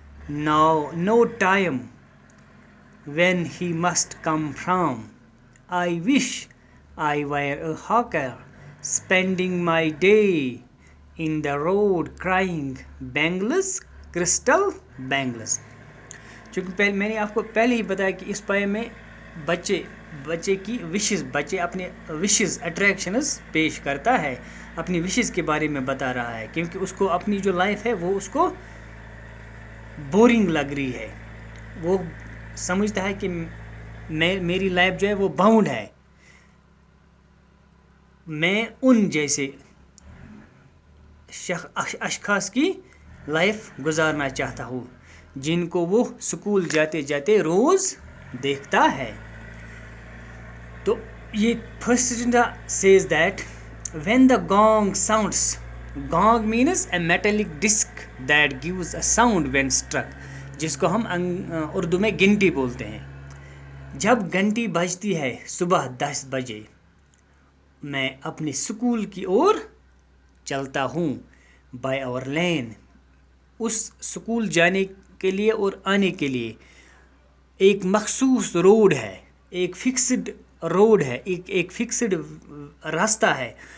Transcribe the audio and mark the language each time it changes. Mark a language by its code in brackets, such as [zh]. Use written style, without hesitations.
[en] No time when he must come from. I wish I were a hawker, spending my day in the road crying bangles, crystal bangles. [ur] چونکہ میں نے آپ کو پہلے ہی بتایا کہ اس پویم میں بچے کی وشز، بچے اپنے وشز اٹریکشنز پیش کرتا ہے، اپنی وشز کے بارے میں بتا رہا ہے، کیونکہ اس کو اپنی جو لائف ہے وہ اس کو بورنگ لگ رہی ہے. وہ سمجھتا ہے کہ میری لائف جو ہے وہ باؤنڈ ہے. میں ان جیسے اشخاص کی لائف گزارنا چاہتا ہوں جن کو وہ سکول جاتے جاتے روز دیکھتا ہے. تو یہ [en] first says that when the gong sounds, gong means a metallic disc that gives a sound when struck, [ur] جس کو ہم اردو میں گھنٹی بولتے ہیں. جب گھنٹی بجتی ہے صبح 10 بجے، میں اپنے سکول کی اور چلتا ہوں. [en] by our lane, [ur] اس school جانے کے لیے اور آنے کے لیے ایک مخصوص روڈ ہے، ایک فکسڈ روڈ ہے، ایک فکسڈ راستہ ہے.